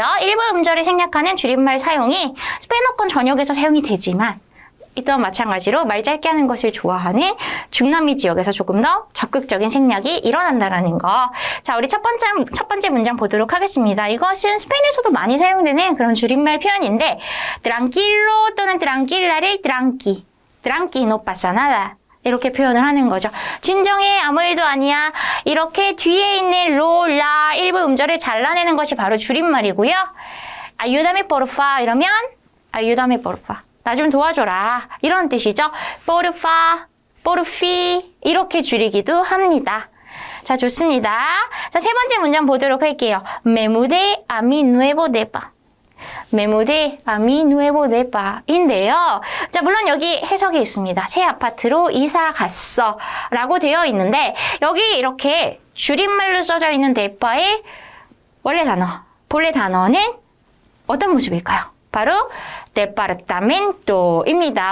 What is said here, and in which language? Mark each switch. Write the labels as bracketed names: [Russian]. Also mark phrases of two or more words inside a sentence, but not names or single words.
[Korean] 일부 음절을 생략하는 줄임말 사용이 스페인어권 전역에서 사용이 되지만 이때와 마찬가지로 말 짧게 하는 것을 좋아하는 중남미 지역에서 조금 더 적극적인 생략이 일어난다는 거. 자, 우리 첫 번째 문장 보도록 하겠습니다. 이것은 스페인에서도 많이 사용되는 그런 줄임말 표현인데 tranquilo 또는 tranquila를 [Spanish] tranqui no pasa nada [Korean] 이렇게 표현을 하는 거죠. 진정해, 아무 일도 아니야. 이렇게 뒤에 있는 로, 라 일부 음절을 잘라내는 것이 바로 줄임말이고요. [Spanish] ayúdame porfa 이러면 ayúdame porfa. [Korean] 나 좀 도와줘라. 이런 뜻이죠. [Spanish] porfa, porfi [Korean] 이렇게 줄이기도 합니다. 자, 좋습니다. 자, 세 번째 문장 보도록 할게요. [Spanish] Me mudé a mi nuevo depa. Me mudé a mi nuevo depa 인데요. [Korean] 자, 물론 여기 해석이 있습니다. 새 아파트로 이사 갔어 라고 되어 있는데 여기 이렇게 줄임말로 써져 있는 depa의 본래 단어는 어떤 모습일까요? 바로 departamento입니다.